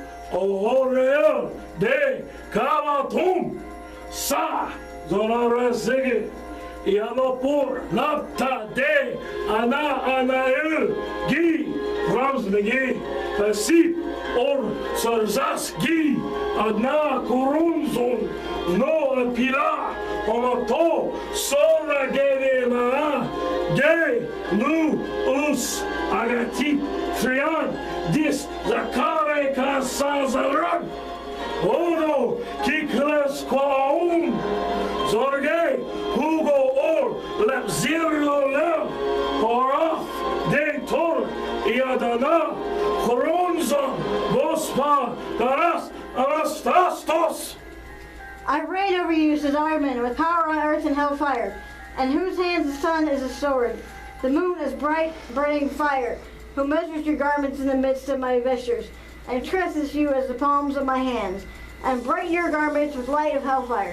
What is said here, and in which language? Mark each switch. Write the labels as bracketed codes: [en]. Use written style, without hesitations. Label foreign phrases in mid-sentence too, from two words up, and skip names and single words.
[en] orel de kavatum sa zonarazege Ialopor napta de anael gi ramsnegi fasip or sarzaski adna kurunzon no apila onato sora geve na de lu us agati trian dis zakare kasazaran ono kikles kwaum zorge hugo or lepziro lev poraf de tor iadana koronzon gospa taras anastastos. I reign over you, says Ariman, with power on earth and hellfire, and whose hands the sun is a sword. The moon is bright, burning fire, who measures your garments in the midst of my vestures. and tresses you as the palms of my hands, and brighten your garments with light of hellfire.